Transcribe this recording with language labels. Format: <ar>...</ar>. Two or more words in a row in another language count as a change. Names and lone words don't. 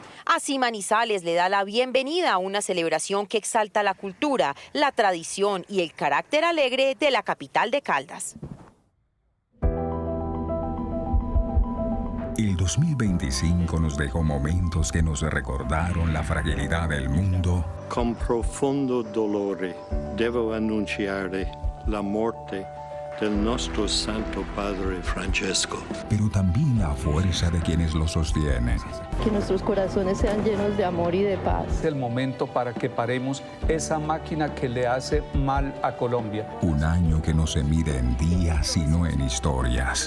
<es>Así Manizales le da la bienvenida a una celebración que exalta la cultura, la tradición y el carácter alegre de la capital de Caldas. El 2025 nos dejó momentos que nos recordaron la fragilidad del mundo.</es> <it>Con profondo dolore devo annunciare la morte del nuestro Santo Padre Francesco.</it> <es>Pero también la fuerza de quienes lo sostienen. Que nuestros corazones sean llenos de amor y de paz. Es el momento para que paremos esa máquina que le hace mal a Colombia. Un año que no se mide en días, sino en historias.</es>